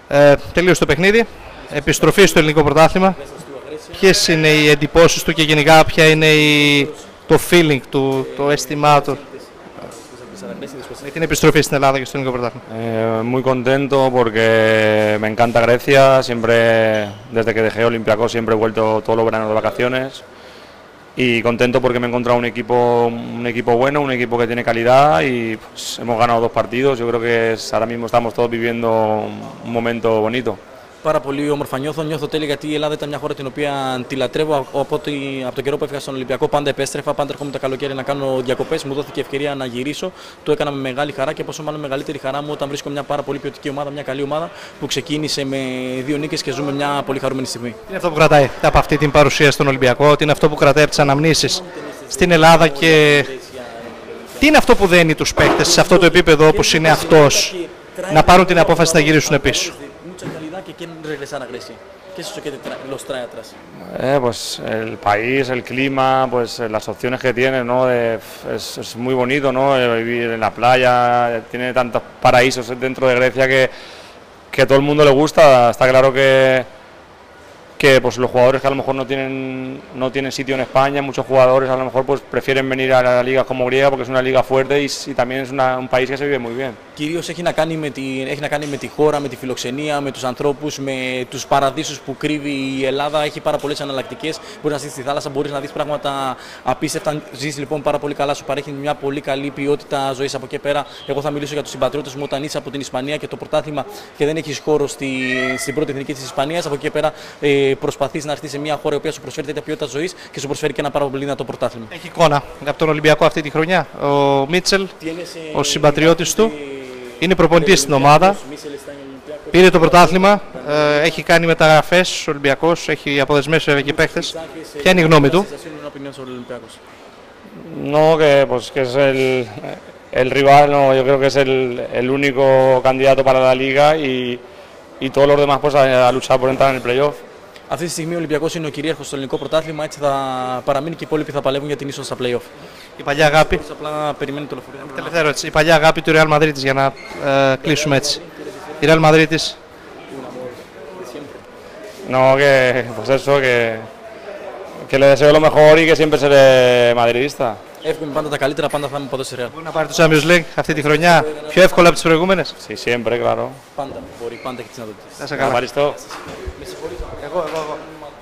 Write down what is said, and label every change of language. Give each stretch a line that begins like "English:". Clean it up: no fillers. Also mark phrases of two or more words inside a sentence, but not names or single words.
Greek: Τελείωσε το παιχνίδι. Επιστροφή στο ελληνικό πρωτάθλημα. Ποιες είναι οι εντυπώσεις του και γενικά ποια είναι το feeling του, το αίσθημά του με την επιστροφή στην Ελλάδα και στο ελληνικό πρωτάθλημα?
Spanish: Muy contento porque me encanta Grecia. Siempre, desde que dejé Olympiacos, siempre he vuelto todos los veranos de vacaciones. Y contento porque me he encontrado un equipo bueno, un equipo que tiene calidad y pues, hemos ganado 2 partidos. Yo creo que ahora mismo estamos todos viviendo un momento bonito.
Greek: Πάρα πολύ όμορφα νιώθω τέλεια, γιατί η Ελλάδα ήταν μια χώρα την οποία τη λατρεύω. Από τον καιρό που έφυγα στον Ολυμπιακό πάντα επέστρεφα, πάντα ερχόμουν τα καλοκαίρια να κάνω διακοπές. Μου δόθηκε ευκαιρία να γυρίσω, το έκανα με μεγάλη χαρά και πόσο μάλλον μεγαλύτερη χαρά μου όταν βρίσκω μια πάρα πολύ ποιοτική ομάδα, μια καλή ομάδα που ξεκίνησε με 2 νίκες και ζούμε μια πολύ χαρούμενη στιγμή. Τι είναι αυτό που κρατάει από αυτή την παρουσία στον Ολυμπιακό, τι είναι αυτό που κρατάει από τις αναμνήσεις στην Ελλάδα και τι είναι αυτό που δένει τους παίκτες σε αυτό το επίπεδο όπως είναι αυτός να πάρουν την απόφαση να γυρίσουν πίσω?
Spanish: Que quieren regresar a Grecia. ¿Qué es eso que los trae atrás? Pues el país, el clima, pues las opciones que tiene, ¿no? Es muy bonito, ¿no? Vivir en la playa, tiene tantos paraísos dentro de Grecia que a todo el mundo le gusta. Está claro que pues los jugadores que a lo mejor no tienen sitio en España, muchos jugadores a lo mejor pues prefieren venir a la liga como griega porque es una liga fuerte y también es un país que se vive muy bien.
Greek: Κυρίως έχει να κάνει με τη χώρα, με τη φιλοξενία, με τους ανθρώπους, με τους παραδείσους που κρύβει η Ελλάδα. Έχει πάρα πολλές εναλλακτικές. Μπορείς να ζεις στη θάλασσα, μπορείς να δεις πράγματα απίστευτα. Ζεις λοιπόν πάρα πολύ καλά, σου παρέχει μια πολύ καλή ποιότητα ζωής. Από εκεί πέρα, εγώ θα μιλήσω για τους συμπατριώτες μου όταν είσαι από την Ισπανία και το πρωτάθλημα και δεν έχεις χώρο στην πρώτη εθνική της Ισπανίας. Από εκεί πέρα προσπαθείς να έρθεις σε μια χώρα η οποία σου προσφέρει τέτοια ποιότητα ζωής και σου προσφέρει και ένα πάρα πολύ δυνατό πρωτάθλημα. Έχει εικόνα από τον Ολυμπιακό αυτή τη χρονιά ο Μίτσελ, ο συμπατριώτης του. Είναι προπονητής στην ομάδα, πήρε το πρωτάθλημα, έχει κάνει μεταγραφές ο Ολυμπιακός, έχει αποδεσμεύσει βέβαια και παίχτες. Ποια είναι η γνώμη του?
Spanish: No, que es el rival, no, yo creo que es el único candidato para la liga y todos los demás pues a luchar por entrar en el playoff.
Greek: Αυτή τη στιγμή ο Ολυμπιακός είναι ο κυρίαρχος στο ελληνικό πρωτάθλημα, έτσι θα παραμείνει και οι υπόλοιποι θα παλεύουν για την είσοδο στα play-off. Η παλιά αγάπη. Απλά περιμένει το λεωφορείο. Τελευταία ερώτηση. Η παλιά αγάπη του Real Madrid για να κλείσουμε έτσι. Η Real Madrid.
Spanish: No, que pues eso, que le deseo lo mejor y que siempre seré madridista.
Greek: Εύχομαι πάντα τα καλύτερα, πάντα θα είμαι παντός στη Real. Μπορεί να πάρει το Champions League αυτή τη χρονιά πιο εύκολα από τις προηγούμενες?
Spanish: Sí, siempre, claro.
Greek: Πάντα μπορεί, πάντα έχει τις δυνατότητες. Να σε καλά. Ευχαριστώ. Εγώ.